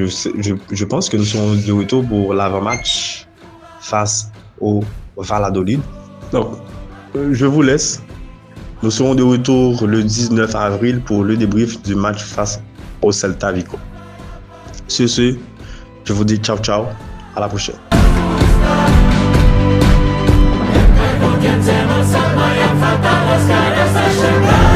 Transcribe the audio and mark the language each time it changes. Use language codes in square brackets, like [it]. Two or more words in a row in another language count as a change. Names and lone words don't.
[fr] Je pense que nous serons de retour pour l'avant-match face au Valladolid. Donc, je vous laisse. Nous serons de retour le 19 avril pour le débrief du match face au Celta Vigo. Sur ce, je vous dis [it] ciao ciao, [fr] à la prochaine. [pt] Porque temos amanhã, falta os caras a chegar.